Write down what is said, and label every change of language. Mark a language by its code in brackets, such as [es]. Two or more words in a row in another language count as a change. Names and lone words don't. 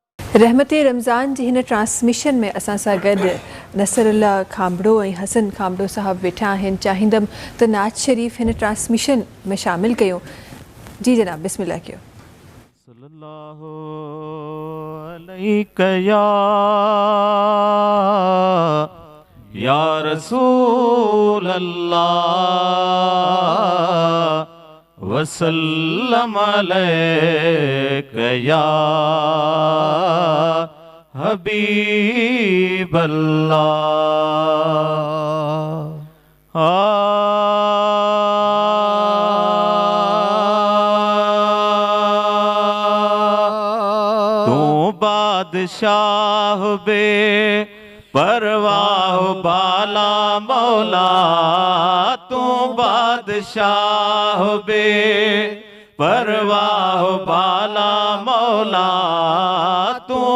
[sd] रहमत रमज़ान जी हिन ट्रांसमिशन में असां सां गॾु नसरुल्ला खांबड़ो ऐं हसन खांबड़ो साहब वेठा आहिनि। चाहींदमि त नाज शरीफ़ हिन ट्रांसमिशन में शामिल कयूं। जी जनाब, बिस्मिल्लाह कयो। [ar] صلى الله عليك يا رسول الله وسلم عليك يا حبيب الله. [ur] تو بادشاہ بے پرواہ بالا مولا، تو بادشاہ بے پرواہ بالا مولا، تو